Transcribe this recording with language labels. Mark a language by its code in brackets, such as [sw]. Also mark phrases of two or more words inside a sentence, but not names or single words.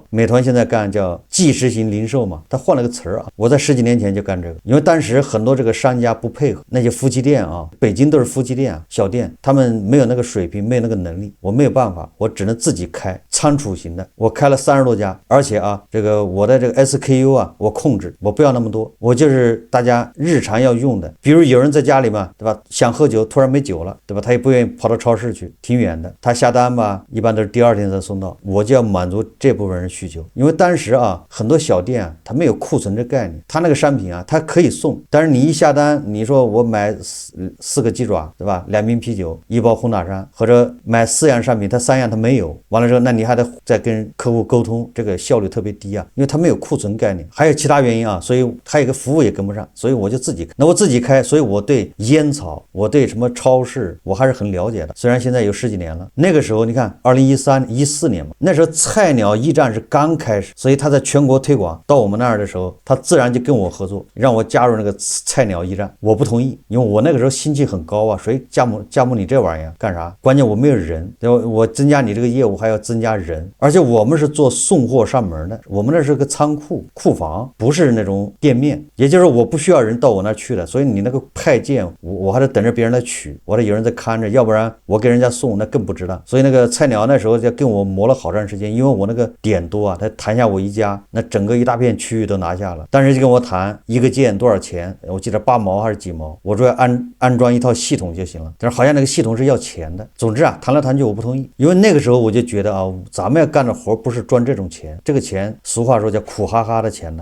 [zh] 美團現在幹叫即時型零售嘛，他換了個詞兒啊。我在10幾年前就幹這個，因為當時很多這個商家不配合，那些夫妻店啊，北京都是夫妻店啊，小店，他們沒有那個水平，沒有那個能力，我沒有辦法，我只能自己開倉儲型的，我開了30多家，而且啊，這個我的這個 SKU 啊，我控制，我不要那麼多，我就是大家日常要用的，比如有人在家裡嘛，對吧？想喝酒，突然沒酒了，對吧？他也不願意跑到超市去，挺遠的，他下單吧，一般都是第2天才送到，我就要滿足這部分人需求，因為當時啊，很多小店啊，他沒有庫存這概念，他那個商品啊，他可以送，但是你一下單，你說我買4個雞爪，對吧？2瓶啤酒，1包紅塔山，或者買4樣商品，他3樣他沒有，完了之後，那你還得再跟客戶溝通，這個效率特別低啊，因為他沒有庫存概念，還有其他原因啊，所以他有個服務也跟不上，所以我就自己開。那我自己開，所以我對煙草，我對什麼超市，我還是很了解的。雖然現在有10幾年了，那個時候你看2013、14年嘛，那時候菜鳥驛站是剛開始，所以他在全國推廣到我們那兒的時候，他自然就跟我合作，讓我加入那個菜鳥驛站。我不同意，因為我那個時候心氣很高啊，誰加盟你這玩意兒幹啥？關鍵我沒有人，我增加你這個業務還要增加人，而且我們是做送貨上門的，我們那是個倉庫房，不是那種店面，也就是我不需要人到我那去的，所以你那個派件我還得等着別人來取，我得有人在看着，要不然我給人家送那更不值當。所以那個菜鳥那時候就跟我磨了好長時間，因為我那個點多啊，他談下我一家，那整個一大片區域都拿下了。當時就跟我談一個件多少錢，我記得8毛還是幾毛，我說要安裝一套系統就行了，但是好像那個系統是要錢的。總之啊，談來談去我不同意，因為那個時候我就覺得啊，咱們要幹的活不是賺這種錢，這個錢俗話說叫苦哈哈的錢呢。